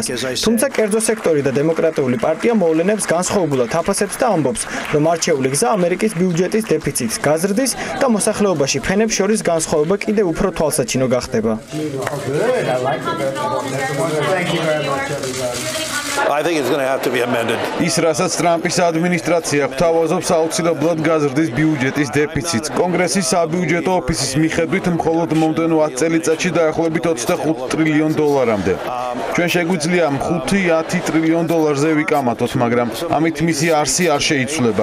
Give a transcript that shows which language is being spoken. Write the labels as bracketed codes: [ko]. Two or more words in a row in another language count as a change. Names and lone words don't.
[ka] თუმცა კერძო სექტორი და დემოკრატიული პარტია მოვლენებს განსხვავებულად აფასებს და ამბობს, რომ არჩეული გზა ამერიკის ბიუჯეტის დეფიციტს გაზრდის და მოსახლეობაში ფენებს შორის განსხვავება კიდევ უფრო თვალსაჩინო გახდება. [en] I think it's going to have to be amended. [ka] ის რასაც ტრამპის ადმინისტრაცია გვთავაზობს აუცილებლად გაზრდის ბიუჯეტის დეფიციტს. კონგრესის საბიუჯეტო ოფისის მიხედვით მხოლოდ მომდევნო 10 წელიწადში დაახლოებით $25 ტრილიონ დოლარამდე. ჩვენ შეგვიძლია 5-10 ტრილიონ დოლარზე ვიკამათოთ, მაგრამ ამით მისი არსი არ შეიცვლება.